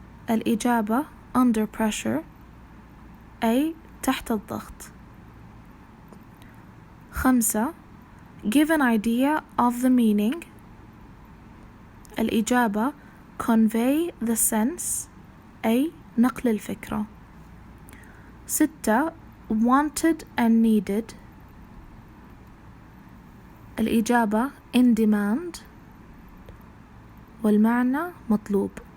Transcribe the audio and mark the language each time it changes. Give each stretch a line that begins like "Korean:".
Arabic: الإجابة under pressure أي تحت الضغط. 5.
English: Give an idea of the meaning.
Arabic: الإجابة convey the sense أي نقل الفكرة.
English: 6. Wanted and needed.
Arabic: الإجابة in demand والمعنى مطلوب.